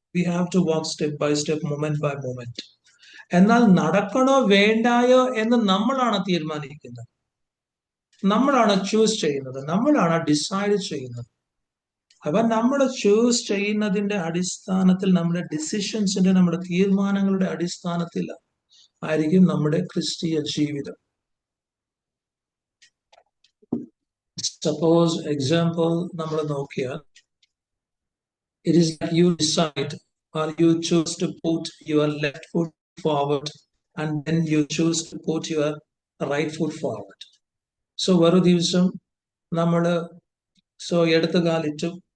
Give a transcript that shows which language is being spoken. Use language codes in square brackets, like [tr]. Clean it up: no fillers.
[en] We have to walk step by step, moment by moment. [ml] എന്നാൽ നടക്കണോ വേണ്ടായോ എന്ന് നമ്മളാണ് തീരുമാനിക്കുന്നത്, നമ്മളാണ് ചൂസ് ചെയ്യുന്നത്, നമ്മളാണ് ഡിസൈഡ് ചെയ്യുന്നത്. അപ്പൊ നമ്മൾ ചൂസ് ചെയ്യുന്നതിന്റെ അടിസ്ഥാനത്തിൽ, നമ്മുടെ ഡിസിഷൻസിന്റെ, നമ്മുടെ തീരുമാനങ്ങളുടെ അടിസ്ഥാനത്തിൽ ആയിരിക്കും നമ്മുടെ ക്രിസ്തീയ ജീവിതം. [en] suppose example [ml] നമ്മൾ നോക്കിയാൽ, [en] It is you decide or you choose to put your left foot forward and then you choose to put your right foot forward. [ml] So ഒരു ദിവസം നമ്മള് ഇടത്ത് കാലിട്ടു.